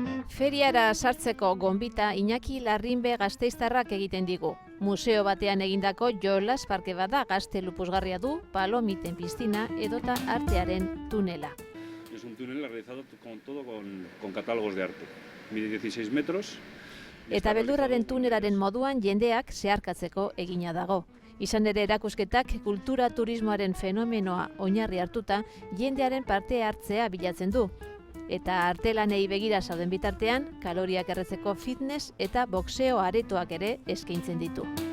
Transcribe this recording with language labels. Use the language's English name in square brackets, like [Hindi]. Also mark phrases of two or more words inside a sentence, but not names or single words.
[Basque] Feriara sartzeko gonbita Iñaki Larrinbe gasteiztarrak egiten digu. Museo batean egindako jolas parke bada gaztelu puzgarria du, palomiten piztina edota artearen tunela. [Spanish] Es un túnel realizado con catálogos de arte. Mide 16 metros. [Basque] Eta beldurraren tunelaren moduan jendeak zeharkatzeko egina dago. Izan ere erakusketak kultura turismoaren fenomenoa oinarri hartuta jendearen parte hartzea bilatzen du. Eta artelanei begira zauden bitartean, kaloriak erretzeko fitness eta boxeo aretoak ere eskaintzen ditu.